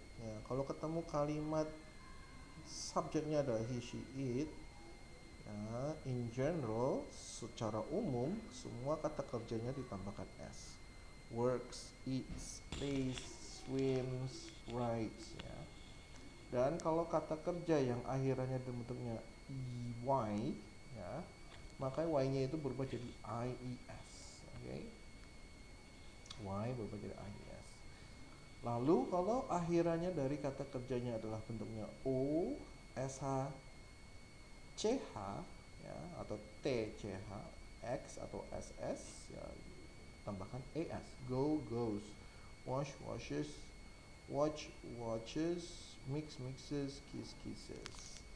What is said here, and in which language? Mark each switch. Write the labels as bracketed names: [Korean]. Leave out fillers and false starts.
[Indonesian] Ya, kalau ketemu kalimat subjeknya adalah he, she, it, ya, [English] in general, [Indonesian] secara umum semua kata kerjanya ditambahkan s. [English] Works, eats, plays, swims, rides. [Indonesian] Ya. Dan kalau kata kerja yang akhirannya bentuknya ey, ya, maka y-nya itu berubah jadi ies. Okay? Y berubah jadi ies. Lalu kalau akhirannya dari kata kerjanya adalah bentuknya o, sh, ch, ya, atau t, ch, x atau ss, ya, tambahkan as. [English] Go, goes, wash, washes, watch, watches, mix, mixes, kiss, kisses.